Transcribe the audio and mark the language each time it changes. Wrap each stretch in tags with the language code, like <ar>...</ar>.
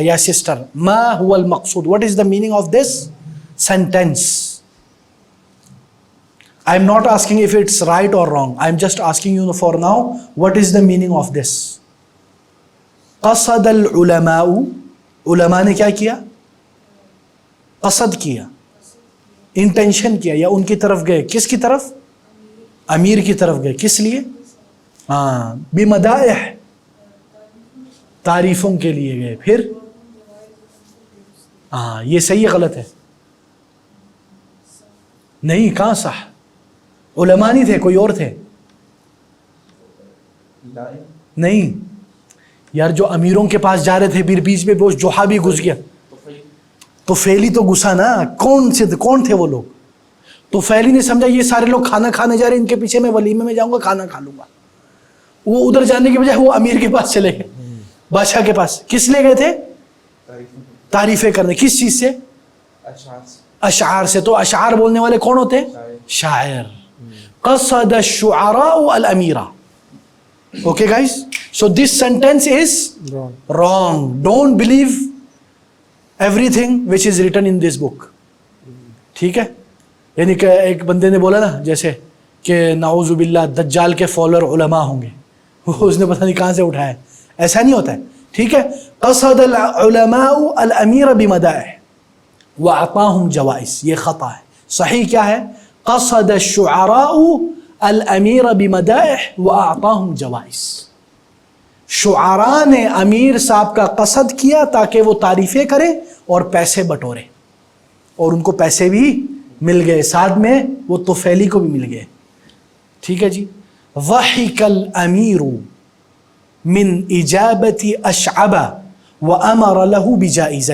<ar>یا سسٹر ما هو المقصود؟</ar> <en>What is the meaning of this sentence? I am not asking if it's right or wrong. I am just asking you for now what is the meaning of this.</en> <ar>قصد العلماء.</ar> <ur>علماء نے کیا کیا؟ قصد کیا, انٹینشن کیا, یا ان کی طرف گئے. کس کی طرف؟ امیر کی طرف گئے. کس لیے؟ ہاں بمدائح تعریفوں کے لیے گئے. پھر ہاں یہ صحیح غلط ہے؟ نہیں کہاں صح. علماء نہیں تھے کوئی اور تھے؟ نہیں یار جو امیروں کے پاس جا رہے تھے پھر بیچ میں وہ جوہا بھی گھس گیا تو فیلی تو گھسا نا. کون تھے وہ لوگ؟ تو فیلی نے سمجھا یہ سارے لوگ کھانا کھانے جا رہے ہیں, ان کے پیچھے میں ولیمے میں جاؤں گا کھانا کھا لوں گا. وہ ادھر جانے کے بجائے وہ امیر کے پاس چلے گئے, بادشاہ کے پاس. کس لیے گئے تھے؟ تعریفیں کرنے. کس چیز سے؟ اشعار سے. تو اشعار بولنے والے کون ہوتے ہیں؟ شاعر.</ur> <ar>قصد الشعراء الامیر.</ar> <en>Okay guys, so this sentence is wrong. Don't believe everything which is written in this book.</en> <ur>ٹھیک ہے. یعنی کہ ایک بندے نے بولا نا جیسے کہ نعوذ باللہ دجال کے فالوور علماء ہوں گے, اس نے پتہ نہیں کہاں سے اٹھایا. ایسا نہیں ہوتا ہے. ٹھیک ہے.</ur> <ar>قصد العلماء الامیر بمدائح واعطاهم جوائز.</ar> <ur>یہ خطا ہے. صحیح کیا ہے؟</ur> <ar>قصد الشعراء الامیر بمدائح واعطاهم جوائز.</ar> <ur>شعراء نے امیر صاحب کا قصد کیا تاکہ وہ تعریفیں کرے اور پیسے بٹورے, اور ان کو پیسے بھی مل گئے, ساتھ میں وہ طفیلی کو بھی مل گئے. ٹھیک ہے جی.</ur> <ar>ضحک الامیر من اجابت اشعب وامر له بجائزہ.</ar>